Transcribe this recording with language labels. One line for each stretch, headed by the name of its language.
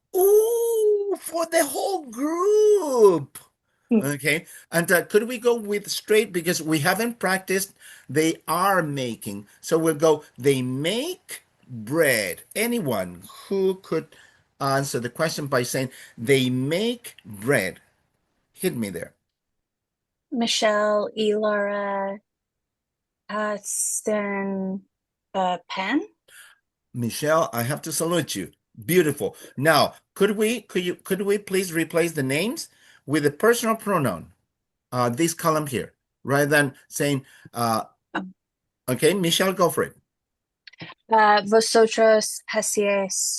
English: Ooh, for the whole group. Okay. And could we go with straight because we haven't practiced they are making. So we'll go, they make bread. Anyone who could answer the question by saying they make bread. Hit me there.
Spanish: Michelle y Laura hacen pan.
English: Michelle, I have to salute you. Beautiful. Now, could we please replace the names with a personal pronoun? This column here, rather than saying, okay, Michelle, go for it.
Spanish: Vosotros hacéis.